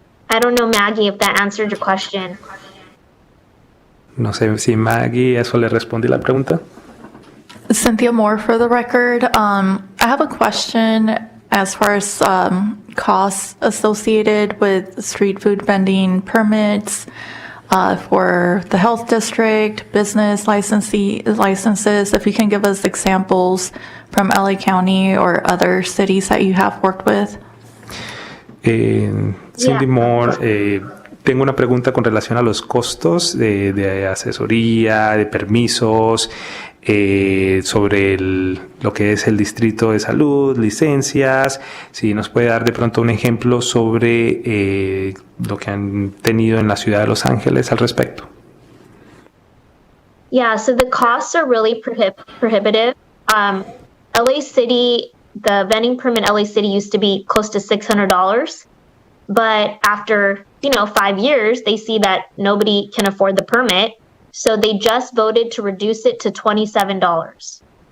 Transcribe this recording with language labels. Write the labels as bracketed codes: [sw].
[en] I don't know, Maggie, if that answered your question. [es] No sé si Maggie, eso le respondí la pregunta. [en] Cynthia Moore for the record. I have a question as far as costs associated with street food vending permits for the health district, business licenses. If you can give us examples from LA County or other cities that you have worked with. [es] Cindy Moore, tengo una pregunta con relación a los costos de asesoría, de permisos, sobre lo que es el distrito de salud, licencias, si nos puede dar de pronto un ejemplo sobre lo que han tenido en la ciudad de Los Ángeles al respecto. [en] Yeah, so the costs are really prohibitive. LA City, the vending permit in LA City used to be close to $600, but after 5 years, they see that nobody can afford the permit, so they just voted to reduce it to $27.